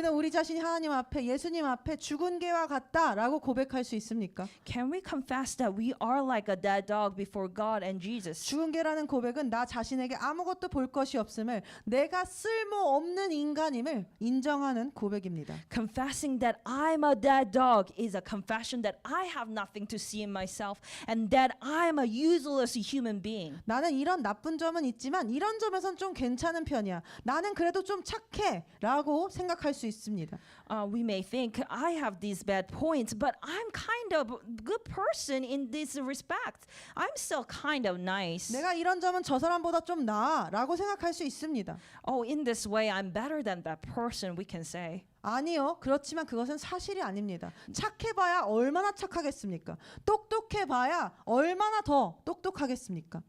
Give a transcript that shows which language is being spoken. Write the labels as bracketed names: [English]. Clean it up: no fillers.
[Korean] 우리는 우리 자신이 하나님 앞에 예수님 앞에 죽은 개와 같다라고 고백할 수 있습니까? [English] Can we confess that we are like a dead dog before God and Jesus? [Korean] 죽은 개라는 고백은 나 자신에게 아무것도 볼 것이 없음을, 내가 쓸모없는 인간임을 인정하는 고백입니다. [English] Confessing that I'm a dead dog is a confession that I have nothing to see in myself and that I'm a useless human being. [Korean] 나는 이런 나쁜 점은 있지만 이런 점에선 좀 괜찮은 편이야. 나는 그래도 좀 착해 라고 생각할 수 있습니다. [English] We may think I have these bad points, but I'm kind of a good person in this respect. I'm still kind of nice. [Korean] 내가 이런 점은 저 사람보다 좀 나아 라고 생각할 수 있습니다. [English] Oh, in this way, I'm better than that person, we can say. [Korean] 아니요. 그렇지만 그것은 사실이 아닙니다. 착해봐야 얼마나 착하겠습니까? 똑똑해봐야 얼마나 더 똑똑하겠습니까?